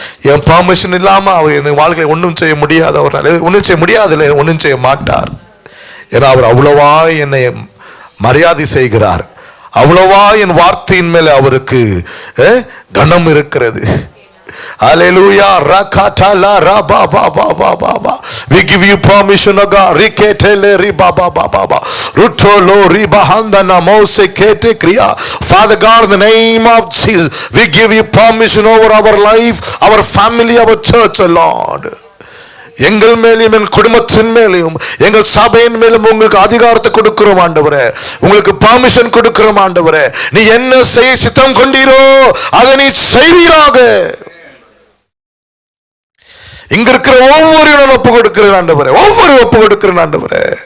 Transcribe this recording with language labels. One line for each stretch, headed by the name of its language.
Tamil: என் permission இல்லாம அவர் என் வாழ்க்கையை ஒன்றும் செய்ய முடியாது. அவர் ஒன்றும் செய்ய முடியாது, இல்லை ஒன்றும் செய்ய மாட்டார். ஏன்னா அவர் அவ்வளவா என்னை மரியாதை செய்கிறார். அவ்வளவா என் வார்த்தையின் மேல அவருக்கு கனம் இருக்கிறது. Hallelujah. Rakatala raba ba ba ba ba ba.
English: We give you permission, O God. Riketele riba ba ba ba ba. Rutolo riba handana mose kete kriya. Father God, in the name of Jesus, we give you permission over our life, our family, our church, O Lord.
Tamil: எங்கள் மேலும் என் குடும்பத்தின் மேலும் எங்கள் சபையின் மேலும் உங்களுக்கு அதிகாரத்தை கொடுக்கிறோம் ஆண்டவரே. உங்களுக்கு பர்மிஷன் கொடுக்கிறோம் ஆண்டவரே. நீ என்ன செய்ய சித்தம் கொண்டீரோ அதை நீ செய்வீராக. இங்க இருக்கிற ஒவ்வொரு நான் ஒப்பு கொடுக்கிறேன் ஆண்டவரே. ஒவ்வொரு ஒப்பு கொடுக்கிறேன் ஆண்டவரே.